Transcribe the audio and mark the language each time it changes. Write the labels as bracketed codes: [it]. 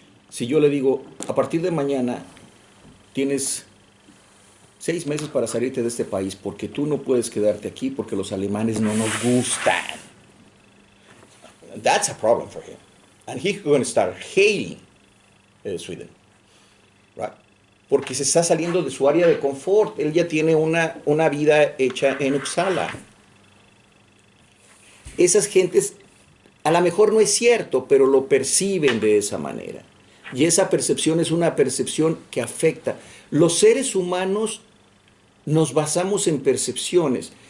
[es] Si yo le digo, a partir de mañana tienes 6 meses para salirte de este país porque tú no puedes quedarte aquí porque los alemanes no nos gustan. [en] That's a problem for him. And he's going to start hating Sweden. Right? [es] Porque se está saliendo de su área de confort. Él ya tiene una vida hecha en Uppsala. Esas gentes, a lo mejor no es cierto, pero lo perciben de esa manera. Y esa percepción es una percepción que afecta. Los seres humanos nos basamos en percepciones.